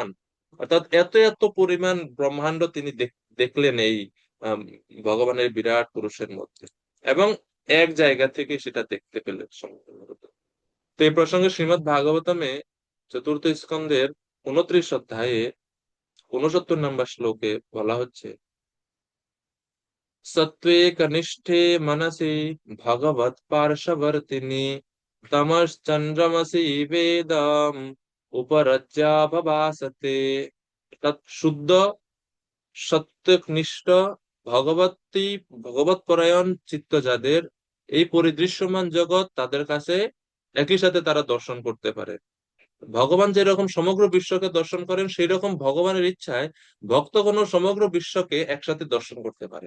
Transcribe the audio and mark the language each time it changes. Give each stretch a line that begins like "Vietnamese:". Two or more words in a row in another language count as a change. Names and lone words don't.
Bangla: অর্থাৎ এত এত পরিমাণ ব্রহ্মাণ্ড তিনি দেখলেন এই আম, ভগবানের বিরাট পুরুষের মধ্যে, এবং এক জায়গা থেকে সেটা দেখতে পেলেন সম্পূর্ণরূপে। তো এই প্রসঙ্গে শ্রীমদ্ ভাগবতমে চতুর্থ স্কন্ধের 29 অধ্যায়ে 69 নম্বর শ্লোকে বলা হচ্ছে,
Sanskrit: सत्त्वे कनिष्ठे मनसि भगवत् पार्श्ववर्तिनि तमश्चन्द्रमसि वेदम् उपरज्याभभासते।
Bangla: অর্থাৎ শুদ্ধ সত্যনিষ্ঠ ভগবত পরায়ণ চিত্ত যাদের, এই পরিদৃশ্যমান জগৎ তাদের কাছে একই সাথে তারা দর্শন করতে পারে। ভগবান যেরকম সমগ্র বিশ্বকে দর্শন করেন, সেই রকম ভগবানের ইচ্ছায় ভক্তগণ সমগ্র বিশ্বকে একসাথে দর্শন করতে পারে।